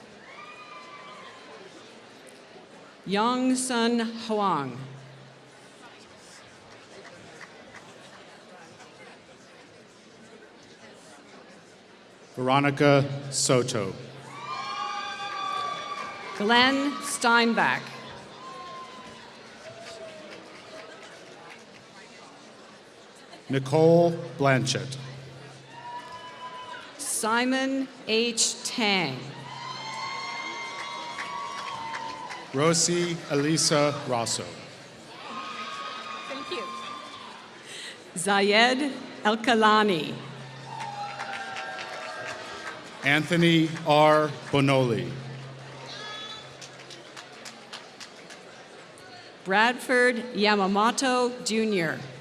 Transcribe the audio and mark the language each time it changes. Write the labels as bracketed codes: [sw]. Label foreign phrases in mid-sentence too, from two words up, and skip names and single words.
[en] Yong Sun Huang. Veronica Soto. Glenn Steinbach. Nicole Blanchett. Simon H. Tang. Rosie Elisa Rosso. Thank you. Zayed El-Kalani. Anthony R. Bonoli. Bradford Yamamoto, Jr.